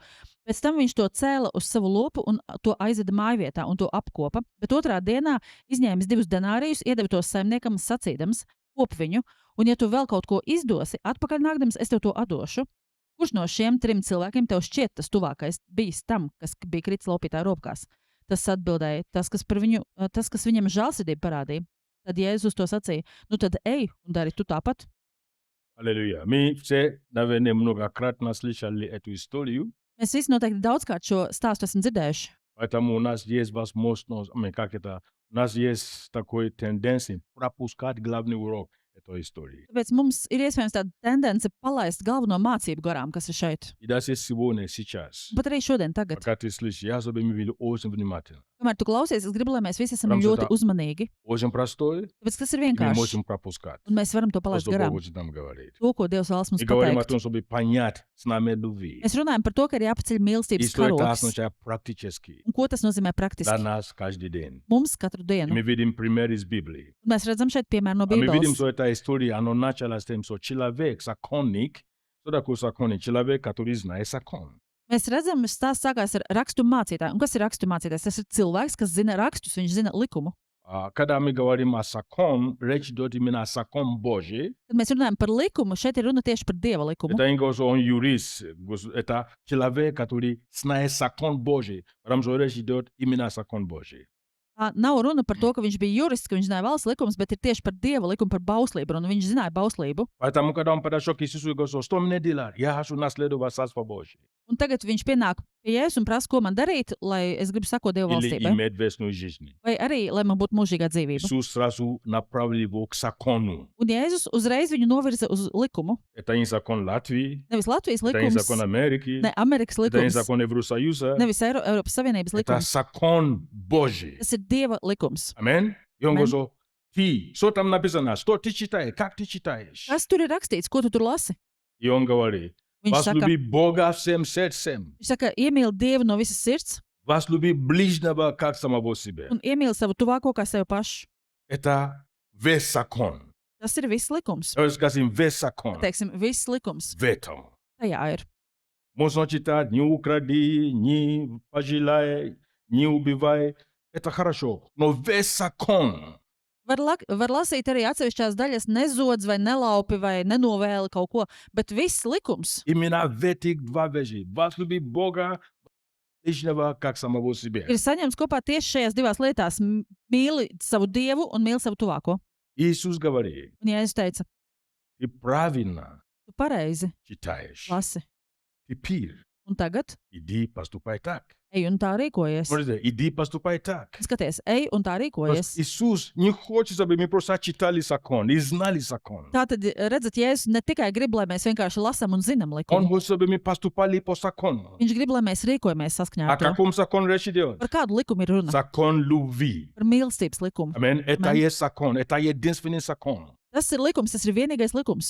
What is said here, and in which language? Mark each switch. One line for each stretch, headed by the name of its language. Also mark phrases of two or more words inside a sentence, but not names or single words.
Latvian: Pēc tam viņš to cēla uz savu lopu un to aizveda mājvietā un to apkopa, bet otrā dienā izņēmis 2 denārijus, iedeva tos saimniekam sacīdams: kop viņu, un ja tu vēl kaut ko izdosi, atpakaļ nākdams es tev to atdošu. Kurš no šiem 3 cilvēkiem tev šķiet tas tuvākais bijis tam, kas bija kritis laupītāja rokās? Tas atbildēja, tas, kas viņam žēlsirdību parādīja. Tad Jēzus uz to sacīja: nu tad ej un dari tu tāpat.
Russian: Аллилуйя. Мы все, наверное, многократно слышали эту историю,
Latvian: Mēs visi noteikti daudzkārt šo stāstu esam dzirdējuši.
Russian: поэтому у нас есть возможность, у нас есть такой тенденция пропускать главный урок этой истории.
Latvian: Tāpēc mums ir iespējams tāda tendence palaist galveno mācību garām, kas ir šeit.
Russian: И даже сегодня, сейчас,
Latvian: Un pat arī šodien, tagad.
Russian: пока ты слышишь, я особенно были очень внимательны.
Latvian: Kamēr tu klausies, es gribu, lai mēs visi esam Protams, ļoti tā- uzmanīgi.
Russian: Очень простой,
Latvian: Tāpēc tas ir
Russian: и мы
Latvian: vienkārši.
Russian: можем пропускать.
Latvian: Un mēs varam to
Russian: То,
Latvian: palaist
Russian: что Бог
Latvian: garām.
Russian: хочет нам говорить.
Latvian: To, ko Dievs vēlas mums
Russian: Мы говорим о
Latvian: pateikt.
Russian: том, чтобы понять с нами любви.
Latvian: Mēs runājam par to, ka ir jāpaceļ
Russian: И
Latvian: mīlestības
Russian: что это
Latvian: karoks.
Russian: означает практически
Latvian: Un ko tas nozīmē
Russian: для
Latvian: praktiski?
Russian: нас каждый день.
Latvian: Mums katru
Russian: И
Latvian: dienu.
Russian: мы видим пример из Библии.
Latvian: Un mēs redzam šeit piemēru no
Russian: А мы видим,
Latvian: Bībeles.
Russian: что эта история, она началась с тем, что человек, законник, что такое законник? Человек, который знает закон.
Latvian: Mēs redzam, ka stāsts sākās ar rakstu mācītāju. Un kas ir rakstu mācītājs? Tas ir cilvēks, kas zina rakstus, viņš zina likumu.
Russian: Когда мы говорим о закон, речь идет именно о закон Божий. Kad mēs runājam par likumu, šeit ir runa tieši par Dieva likumu. Это не говорит, что он юрист, это человек, который знает закон Божий. Потому что речь идет именно о закон Божий.
Latvian: Nav runa par to, ka viņš bija jurists, ka viņš zināja valsts likumus, bet ir tieši par Dieva likumu, par bauslību. Un viņš zināja bauslību.
Russian: Поэтому, когда он подошел к Иисусу и говорит, что мне делать? Я хочу наследовать Царство Божие.
Latvian: Un tagad viņš pienāk pie Jēzus un prasa, ko man darīt, lai es gribu sakot Dieva
Russian: Или
Latvian: valstībai.
Russian: иметь вечную жизнь.
Latvian: Vai arī, lai man būtu mūžīgā dzīvība.
Russian: Иисус сразу направил его к закону.
Latvian: Un Jēzus uzreiz viņu novirza uz likumu.
Russian: Это не закон Латвии,
Latvian: Nevis Latvijas
Russian: это не закон
Latvian: likums,
Russian: Америки,
Latvian: ne Amerikas
Russian: это не
Latvian: likums,
Russian: закон Евросоюза.
Latvian: nevis Eiropas Savienības
Russian: Это
Latvian: likums.
Russian: закон Божий.
Latvian: Tas ir Dieva likums.
Russian: Аминь. И он Аминь. говорит, что ты, что там написано, что ты читаешь, как ты читаешь?
Latvian: Kas tur ir rakstīts, ko tu tur lasi?
Russian: И он говорит,
Latvian: Viņš saka,
Russian: возлюби Бога всем сердцем,
Latvian: viņš saka, iemīli Dievu no visas sirds
Russian: возлюби ближнего как самого себя.
Latvian: un iemīli savu tuvāko kā sevi pašu.
Russian: Это весь закон.
Latvian: Tas ir viss likums.
Russian: Давайте скажем, весь закон
Latvian: Teiksim, viss likums.
Russian: в этом.
Latvian: Tajā ir.
Russian: Можно читать, не укради, не пожелай, не убивай. Это хорошо. Но весь закон,
Latvian: Var lasīt arī atsevišķās daļas, nezodz vai nelaupi vai nenovēli kaut ko, bet viss likums
Russian: именно в этих два вещи. Возлюби Бога, ближнего как самого себя.
Latvian: ir saņemts kopā tieši šajās divās lietās. Mīli savu Dievu un mīli savu tuvāko.
Russian: Иисус говорит,
Latvian: Un Jēzus teica,
Russian: ты правильно
Latvian: tu pareizi
Russian: читаешь.
Latvian: lasi.
Russian: Теперь
Latvian: Un tagad
Russian: иди поступай так.
Latvian: ej un tā rīkojies.
Russian: Смотрите, иди поступай так.
Latvian: Skaties, ej un tā rīkojies.
Russian: Иисус не хочет, чтобы мы просто читали закон и знали закон.
Latvian: Tātad, redzat, Jēzus ne tikai grib, lai mēs vienkārši lasām un zinām
Russian: Он
Latvian: likumu.
Russian: хочет, чтобы мы поступали по закону.
Latvian: Viņš grib, lai mēs rīkojamies saskaņā
Russian: О
Latvian: ar to.
Russian: каком закон речь идет?
Latvian: Par kādu likumu ir runa?
Russian: Закон любви.
Latvian: Par mīlestības likumu.
Russian: Аминь. Это Аминь. есть закон. Это единственный закон.
Latvian: Tas ir likums, tas ir vienīgais likums.